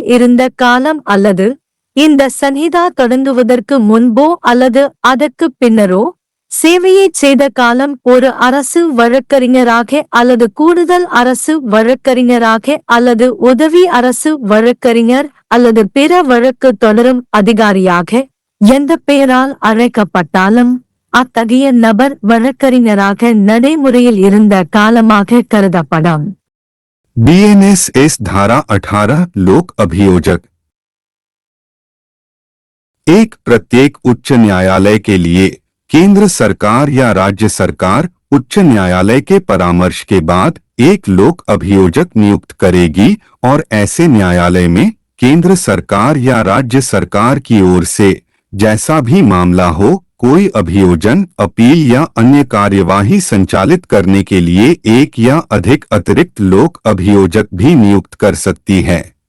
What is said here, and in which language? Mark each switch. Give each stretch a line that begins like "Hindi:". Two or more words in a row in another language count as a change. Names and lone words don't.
Tamil: இருந்த காலம் அல்லது இந்த சன்ஹிதா தொடங்குவதற்கு முன்போ அல்லது அதற்கு பின்னரோ சேவையைச் செய்த காலம் ஒரு அரசு வழக்கறிஞராக அல்லது கூடுதல் அரசு வழக்கறிஞராக அல்லது உதவி அரசு வழக்கறிஞர் அல்லது பிற வழக்கு தொடரும் அதிகாரியாக எந்த பெயரால் அழைக்கப்பட்டாலும் அத்தகைய நபர் வழக்கறிஞராக நடைமுறையில் இருந்த காலமாக கருதப்படும்.
Hindi: BNSS धारा 18 लोक अभियोजक। एक प्रत्येक उच्च न्यायालय के लिए केंद्र सरकार या राज्य सरकार उच्च न्यायालय के परामर्श के बाद एक लोक अभियोजक नियुक्त करेगी और ऐसे न्यायालय में केंद्र सरकार या राज्य सरकार की ओर से जैसा भी मामला हो कोई अभियोजन, अपील या अन्य कार्यवाही संचालित करने के लिए एक या अधिक अतिरिक्त लोक अभियोजक भी नियुक्त कर सकती है,